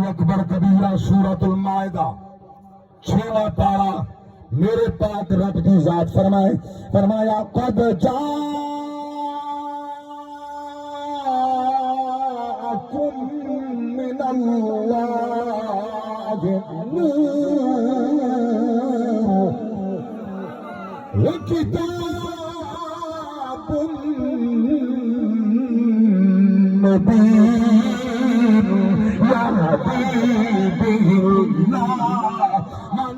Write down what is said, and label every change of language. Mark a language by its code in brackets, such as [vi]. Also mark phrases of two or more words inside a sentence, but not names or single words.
[ar] أكبر كبيرا [hi] सूरतुल माइदा 6वां पारा। मेरे पाक रब की जात फरमाया [ar] قد جاءكم من الله نور وكتاب مبين يهدي به الله من